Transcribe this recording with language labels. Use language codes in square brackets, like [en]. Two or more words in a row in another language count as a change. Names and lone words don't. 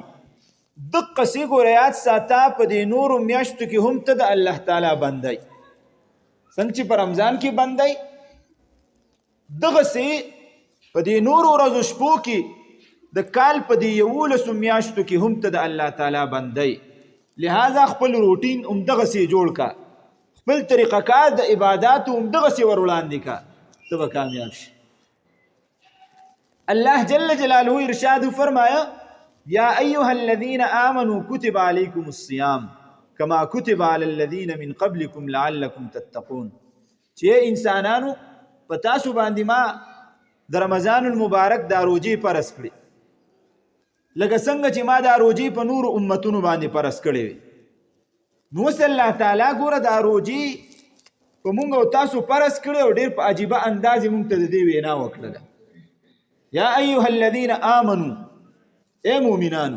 [ps] دقسې ګوره یاد ساته په دې نورو میاشتو کې هم ته د الله تعالی بندی، څنګه چې په رمضان کې بندی دغسې په دې نورو ورځو شپو کې د کال په دې 11 میاشتو کې هم ته د الله تعالی بندی. لہذا خپل روټین هم دغسې جوړ کا، خپل طریقه کار د عباداتو هم دغسې ور وړاندې کا، ته به کامیاب شي. [ar] الله جل جلاله [ur] ارشاد فرمایا [ar] یا ایها الذین آمنوا کتب علیکم الصیام کما کتب علی الذین من قبلکم لعلکم تتقون. [ps] چې انسانانو په تاسو باندې ما د رمضان المبارک دا روجې فرض کړي لکه څنګه چې ما دا روجې په نورو امتونو باندې فرض کړې وي. نو اوس الله تعالی ګوره دا روجې په مونږ او تاسو فرض کړې او ډېر په عجیبه انداز یې مونږ ته د دې وینا وکړله [ar] یا ایها الذین آمنو، [ps] اے مومنانو.